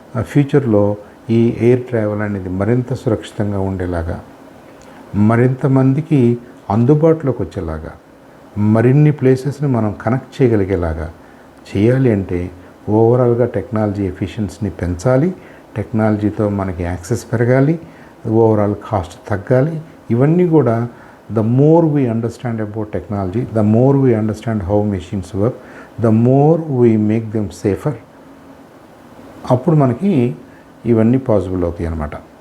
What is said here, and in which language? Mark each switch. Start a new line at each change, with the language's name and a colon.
Telugu: ఫ్యూచర్లో ఈ air travel అనేది మరింత సురక్షితంగా ఉండేలాగా, మరింత మందికి అందుబాటులోకి వచ్చేలాగా, మరిన్ని ప్లేసెస్ని మనం కనెక్ట్ చేయగలిగేలాగా చేయాలి అంటే ఓవరాల్గా టెక్నాలజీ ఎఫిషియన్సీని పెంచాలి, టెక్నాలజీతో మనకి యాక్సెస్ పెరగాలి, ఓవరాల్ కాస్ట్ తగ్గాలి. ఇవన్నీ కూడా
English: the more we understand about technology, the more we understand how machines work, the more we make them safer.
Telugu: అప్పుడు మనకి ఇవన్నీ పాసిబుల్ అవుతాయి అన్నమాట.